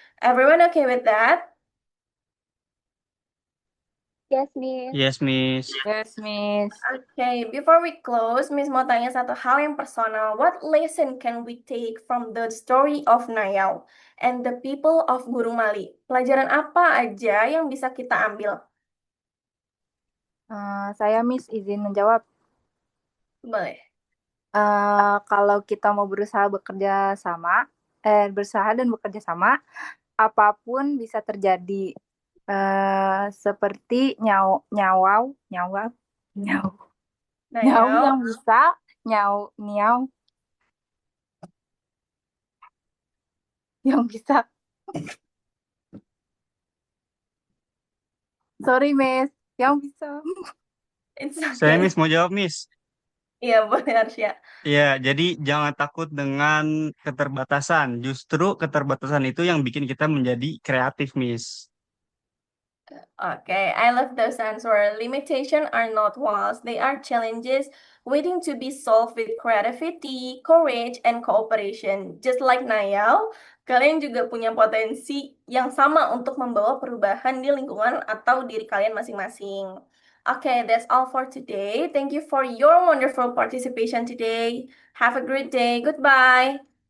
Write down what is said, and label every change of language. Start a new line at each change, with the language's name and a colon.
English: Everyone okay with that? Yes, Miss. Yes, Miss. Yes, Miss. Okay, before we close,
Indonesian: Miss mau tanya satu hal yang personal.
English: What lesson can we take from the story of Nayao and the people of Gurung Mali?
Indonesian: Pelajaran apa aja yang bisa kita ambil? Saya Miss izin menjawab. Boleh. Kalau kita mau berusaha berusaha dan bekerja sama, apapun bisa terjadi. Seperti nyawau, nyau, nyau Nayau. yang bisa, niau yang bisa. Sorry, Miss, yang bisa.
English: It's
Indonesian: Saya
English: okay.
Indonesian: Miss mau jawab Miss. Iya, boleh Arsya. Ya, jadi jangan takut dengan keterbatasan. Justru keterbatasan itu yang bikin kita menjadi kreatif, Miss.
English: Okay, I love those answers. Limitations are not walls, they are challenges waiting to be solved with creativity, courage, and cooperation. Just like
Indonesian: Nayal, kalian juga punya potensi yang sama untuk membawa perubahan di lingkungan atau diri kalian masing-masing.
English: Okay, that's all for today. Thank you for your wonderful participation today. Have a great day. Goodbye.